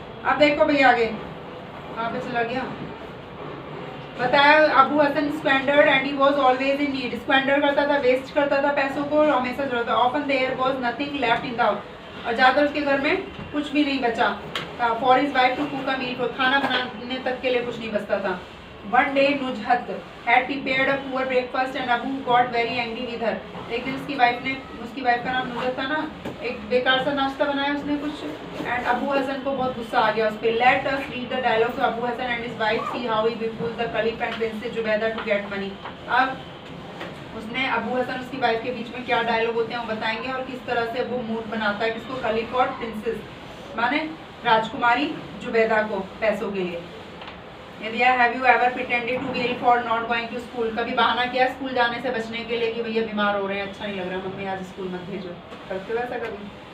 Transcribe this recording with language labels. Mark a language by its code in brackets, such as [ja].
[hi] अब देखो भैया आगे कहाँ पे चला गया? बताया [en] Abu Hasan squandered and he was always in need, [hi] squander करता था, वेस्ट करता था पैसों को, और हमेशा जरूरत था। [en] often there was nothing left in the house, [hi] और ज़्यादातर उसके घर में कुछ भी नहीं बचा। [en] for his wife to cook a meal, [hi] खाना बनाने तक के लिए कुछ नहीं बचता था। [en] One day Nujhat had prepared a poor breakfast and Abu got very angry with her. [hi] एक दिन उसकी वाइफ का नाम नुजहत था ना, एक बेकार सा नाश्ता बनाया उसने कुछ, एंड अबू हसन को बहुत गुस्सा आ गया उस पर। [en] Let us read the dialogue to Abu Hassan and his wife, see how he befools the caliph and Princess Zubaydah to get money. [hi] अब उस उसने अबू हसन उसकी वाइफ के बीच में क्या डायलॉग होते हैं वो बताएंगे और किस तरह से वो मूड बनाता है किसको, खलीफ और प्रिंसेस माने राजकुमारी जुबैदा को पैसों के लिए। यदि [en] have you ever pretended to be ill for not going to school, [hi] कभी बहाना किया स्कूल जाने से बचने के लिए कि भैया बीमार हो रहे हैं, अच्छा नहीं लग रहा मम्मी आज स्कूल मत भेजो, करते हो ऐसा कभी?